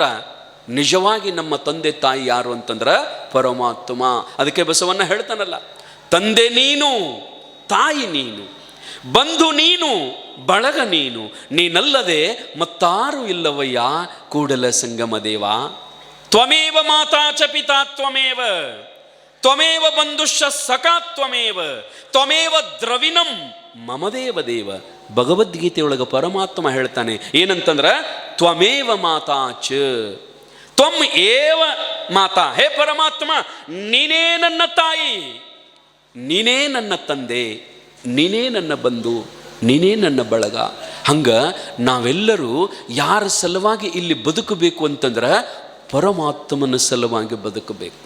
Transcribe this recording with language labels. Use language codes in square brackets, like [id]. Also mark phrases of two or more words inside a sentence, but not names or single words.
[kn] ನಿಜವಾಗಿ ನಮ್ಮ ತಂದೆ ತಾಯಿ ಯಾರು ಅಂತಂದ್ರೆ ಪರಮಾತ್ಮ. ಅದಕ್ಕೆ ಬಸವಣ್ಣ ಹೇಳ್ತಾನಲ್ಲ, ತಂದೆ ನೀನು, ತಾಯಿ ನೀನು, ಬಂಧು ನೀನು, ಬಳಗ ನೀನು, ನೀನಲ್ಲದೆ ಮತ್ತಾರು ಇಲ್ಲವಯ್ಯ ಕೂಡಲ ಸಂಗಮ ದೇವ. [sa] ತ್ವಮೇವ ಮಾತಾ ಚ ಪಿತಾ ತ್ವಮೇವ, ತ್ವಮೇವ ಬಂಧುಶ್ಚ ಸಖಾ ತ್ವಮೇವ, ತ್ವಮೇವ ದ್ರವಿಣಂ ಮಮದೇವ ದೇವ. [kn] ಭಗವದ್ಗೀತೆಯೊಳಗೆ ಪರಮಾತ್ಮ ಹೇಳ್ತಾನೆ ಏನಂತಂದ್ರೆ, [sa] ತ್ವಮೇವ ಮಾತಾ ಚ, ತ್ವಂ ಏವ ಮಾತಾ. [kn] ಹೇ ಪರಮಾತ್ಮ, ನೀನೇ ನನ್ನ ತಾಯಿ, ನೀನೇ ನನ್ನ ತಂದೆ, ನೀನೇ ನನ್ನ ಬಂಧು, ನೀನೇ ನನ್ನ ಬಳಗ. ಹಂಗ ನಾವೆಲ್ಲರೂ ಯಾರ ಸಲುವಾಗಿ ಇಲ್ಲಿ ಬದುಕಬೇಕು ಅಂತಂದ್ರೆ ಪರಮಾತ್ಮನ ಸಲುವಾಗಿ ಬದುಕಬೇಕು.